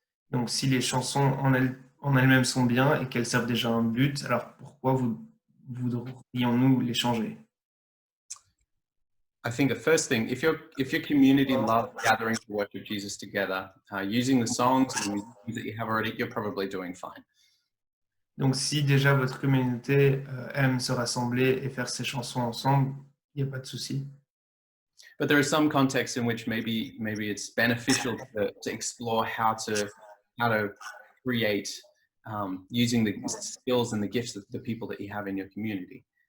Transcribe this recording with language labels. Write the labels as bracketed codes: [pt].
[fr] Donc, si les chansons en elles-mêmes sont bien et qu'elles servent déjà un but, alors pourquoi voudrions-nous les changer? [en] I think the first thing, if your community loves gathering to worship Jesus together, using the songs and the musicians that you have already, you're probably doing fine. [fr] Donc, si déjà votre communauté aime se rassembler et faire ces chansons ensemble, il n'y a pas de souci. [en] But there are some contexts in which maybe it's beneficial to explore how to create using the skills and the gifts of the people that you have in your community.